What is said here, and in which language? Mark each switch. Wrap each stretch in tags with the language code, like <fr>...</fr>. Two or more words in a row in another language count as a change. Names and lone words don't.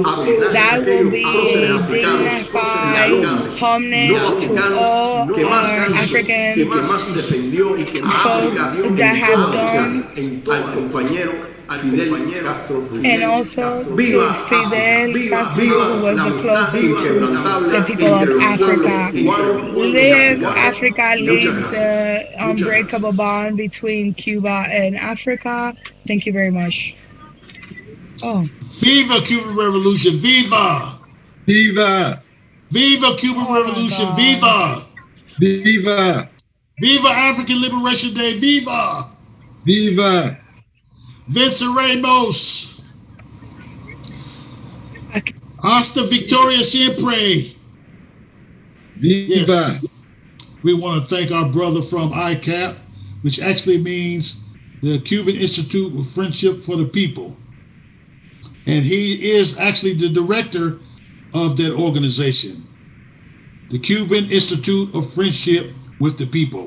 <en>That will be a dignified homage to all our African folks that have done, and also to Fidel Castro, who was the closest to the people of Africa. Live Africa, live the unbreakable bond between Cuba and Africa. Thank you very much. Oh. Viva Cuban Revolution, viva! Viva! Viva Cuban Revolution, viva! Viva! Viva African Liberation Day, viva! Viva! Vincent Ramos.</en> <es>Hasta Victoria Siempre.</es> <en>Viva! Yes. We want to thank our brother from ICAP, which actually means the Cuban Institute of Friendship for the People. And he is actually the director of that organization, the Cuban Institute of Friendship with the People.</en>